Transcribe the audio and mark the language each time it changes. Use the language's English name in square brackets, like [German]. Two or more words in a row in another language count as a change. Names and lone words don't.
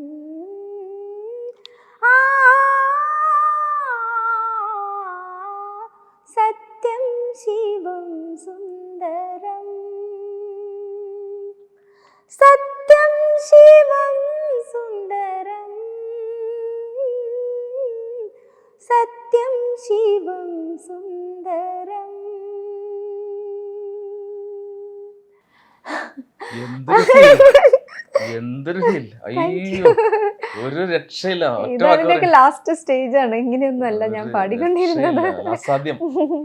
[Sanskrit] सत्यं शिवं सुंदरं, सत्यं शिवं सुंदरं, सत्यं शिवं सुंदरं। [Malayalam] എന്തൊരു ഫീൽ! അയ്യോ, ഒരു രക്ഷയില്ല. ഇതെന്റെ [English] last stage [Malayalam] ആണ്. ഇങ്ങനെയൊന്നും അല്ല ഞാൻ പാടിക്കൊണ്ടിരുന്നത്. അസാധ്യം.